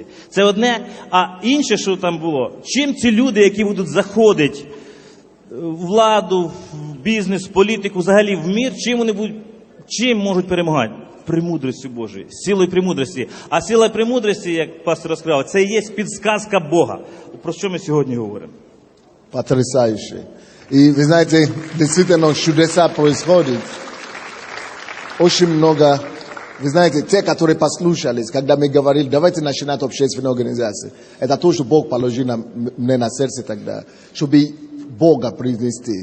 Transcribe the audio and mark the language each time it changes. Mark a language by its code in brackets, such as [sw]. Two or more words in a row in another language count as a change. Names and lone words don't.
[uk] Це одне, а інше, що там було, чим ці люди, які будуть заходити в владу, в бізнес, в політику, взагалі в мір, чим можуть перемагати? Премудрістю Божою, силою премудрості. А сила премудрості, як пастор розказав, це і є підсказка Бога. Про що ми сьогодні говоримо? [ru] Потрясающе. И вы знаете, действительно чудеса происходят. Очень много. Вы знаете, те, которые послушались, когда мы говорили, давайте начинать общественные организации. Это то, что Бог положил мне на сердце тогда, чтобы Бога принести.